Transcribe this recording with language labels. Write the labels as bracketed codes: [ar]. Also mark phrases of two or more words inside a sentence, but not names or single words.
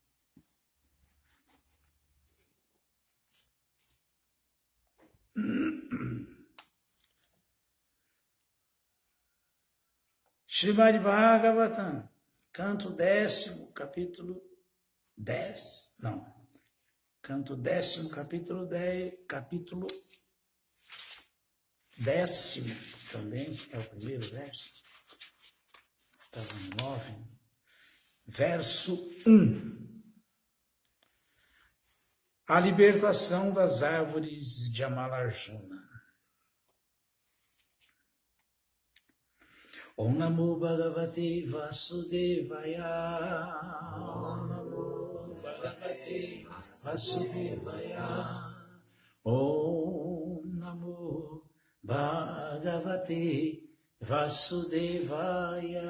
[pt] Srimad Bhagavatam, canto 10º, capítulo 10, não, canto 10º, capítulo 10, capítulo 10º, também é o primeiro verso, estava no 9, verso 1. A libertação das árvores de Amalarjuna. [sa] ॐ नमो भगवते वासुदेवाय. ॐ नमो भगवते वासुदेवाय. ॐ नमो भगवते वासुदेवाय.